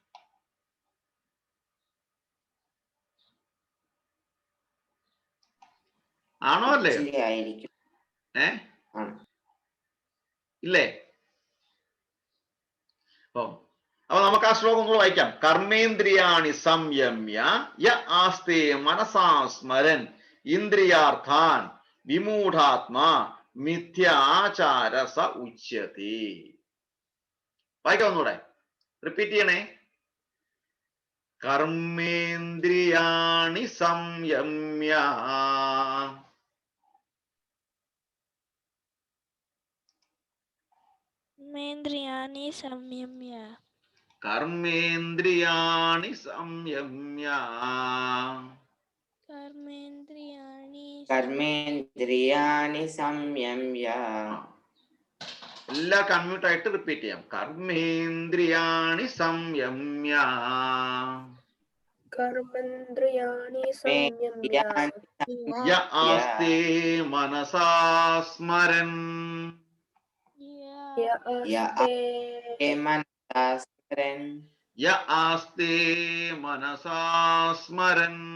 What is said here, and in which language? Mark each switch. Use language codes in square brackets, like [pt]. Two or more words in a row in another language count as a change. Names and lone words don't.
[ml] ആണോ അല്ലയോ? ഇല്ലേ? അപ്പൊ നമുക്ക് ആ ശ്ലോകം കൂടെ വായിക്കാം. [sa] കർമ്മേന്ദ്രിയാണി സംയമ്യ യ ആസ്തേ മനസാ സ്മരൻ ഇന്ദ്രിയാർത്ഥാൻ വിമൂഢാത്മാ മിഥ്യാചാര സ ഉച്യത്തെ. [ml] വായിക്കാം ഒന്നുകൂടെ, റിപ്പീറ്റ് ചെയ്യണേ. [sa] കർമ്മേന്ദ്രിയാണി സംയമ്യ കർമ്മേന്ദ്രിയാണി സംയമ്യ കർമ്മേന്ദ്രിയാണി സംയമ്യ കർമ്മേന്ദ്രിയാണി സംയമ്യ. [ml] എല്ലാ കമ്മ്യൂട്ട് ആയിട്ട് റിപ്പീറ്റ് ചെയ്യാം. [sa] കർമ്മേന്ദ്രിയാണി സംയമ്യ കർമ്മേന്ദ്രിയാണി സംയമ്യ യ ആസ്തേ മനസാ സ്മരൻ യ ആസ്തേ യ ആസ്തേ മനസാ സ്മരൻ